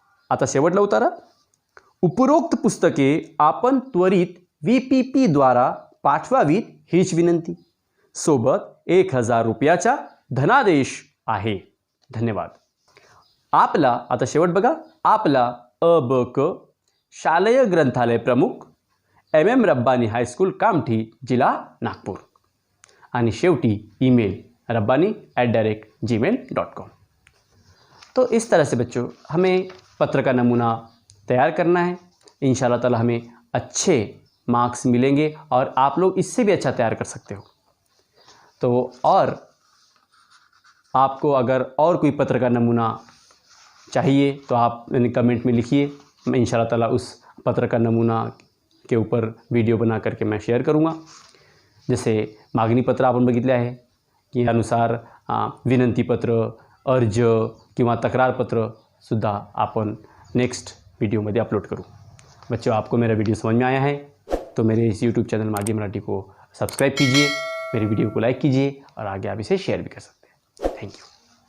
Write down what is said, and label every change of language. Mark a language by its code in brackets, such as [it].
[mr] आता शेवटला उतारा, उपरोक्त पुस्तके आपण त्वरित VPP द्वारा पाठवावीत हीच विनंती, सोबत 1000 रुपयाचा धनादेश आहे। धन्यवाद। आपला आता शेवट बघा, आपला अबक शालेय ग्रंथालय प्रमुख MM रब्बानी हाईस्कूल कामठी, जिल्हा नागपूर, आणि शेवटी ईमेल rabbani@gmail.com। [hi] तो इस तरह से बच्चों हमें पत्र का नमूना तैयार करना है। इंशाल्लाह ताला हमें अच्छे मार्क्स मिलेंगे और आप लोग इससे भी अच्छा तैयार कर सकते हो। तो और आपको अगर और कोई पत्र का नमूना चाहिए तो आप कमेंट में लिखिए, मैं इंशाल्लाह ताला उस पत्र का नमूना के ऊपर वीडियो बना करके मैं शेयर करूँगा। [mr] जैसे मागणी पत्र आपण बघितले आहे की अनुसार विनंतीपत्र, अर्ज किंवा तक्रारपत्र सुद्धा आपण नेक्स्ट वीडियोमध्ये अपलोड करूँ। [hi] बच्चों, आपको मेरा वीडियो समझ में आया है तो मेरे इस YouTube चैनल मागी मराठी को सब्सक्राइब कीजिए, मेरी वीडियो को लाइक कीजिए और आगे आप इसे शेयर भी कर सकते हैं। Thank you.